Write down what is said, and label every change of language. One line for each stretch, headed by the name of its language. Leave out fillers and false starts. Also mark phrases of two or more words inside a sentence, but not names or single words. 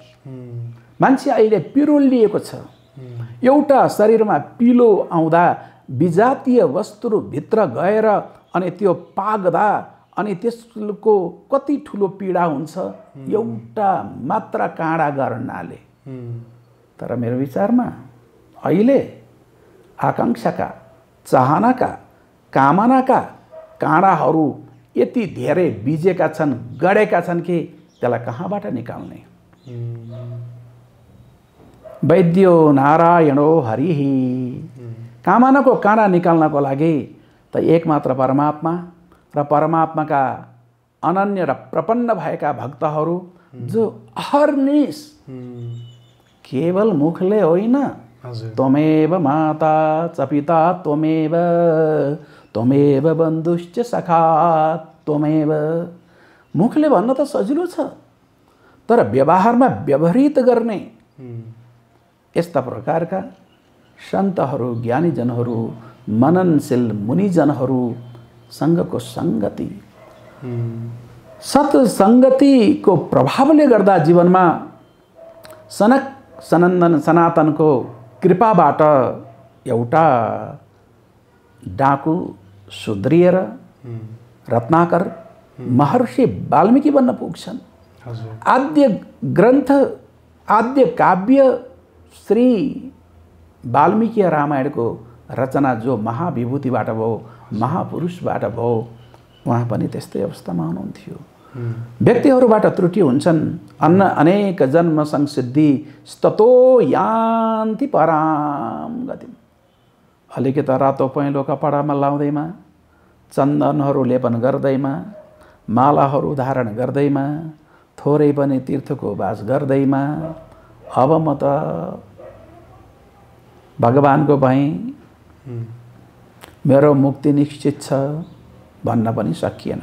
Nepali: मान्छे अहिले पिरोलिएको छ। एउटा शरीरमा पिलो आउँदा विजातीय वस्तुहरू भित्र गएर अनि त्यो पाक्दा अनि त्यसको कति ठुलो पीडा हुन्छ एउटा मात्र काँडा गर्नाले। तर मेरो विचारमा अहिले आकाङ्क्षाका, चाहनाका, कामनाका काँडाहरू यति धेरै बिजेका छन्, गढेका छन् कि त्यसलाई कहाँबाट निकाल्ने?
Sanskrit: वैद्यो नारायणो हरिहि।
Nepali: कामनाको काँडा निकाल्नको लागि त एकमात्र परमात्मा र परमात्माका अनन्य र प्रपन्न भएका भक्तहरू जो अहर्निश केवल मुखले होइन,
Sanskrit: त्वमेव माता च पिता त्वमेव, त्वमेव बन्धुश्च सखा त्वमेव।
Nepali: मुखले भन्न त सजिलो छ, तर व्यवहारमा व्यवहारित गर्ने यस्ता प्रकारका सन्तहरू, ज्ञानीजनहरू, मननशील मुनिजनहरूसँगको सङ्गति, सत्सङ्गतिको प्रभावले गर्दा जीवनमा सनक सनन्दन सनातनको कृपाबाट एउटा डाकु सुध्रिएर रत्नाकर महर्षि वाल्मीकि बन्न पुग्छन्। आद्य ग्रन्थ आद्य काव्य श्री वाल्मीकि रामायणको रचना जो महाविभूतिबाट भयो, महापुरुषबाट भयो, उहाँ पनि त्यस्तै अवस्थामा हुनुहुन्थ्यो। व्यक्तिहरूबाट त्रुटि हुन्छन्।
Sanskrit: अनेक जन्म संसिद्धि ततो यान्ति पराम गतिम।
Nepali: अलिकति रातो पहेँलो कपडामा लाउँदैमा, चन्दनहरू लेपन गर्दैमा, मालाहरू धारण गर्दैमा, थोरै पनि तीर्थको बास गर्दैमा अब म त भगवानको भएँ, मेरो मुक्ति निश्चित छ भन्न पनि सकिएन।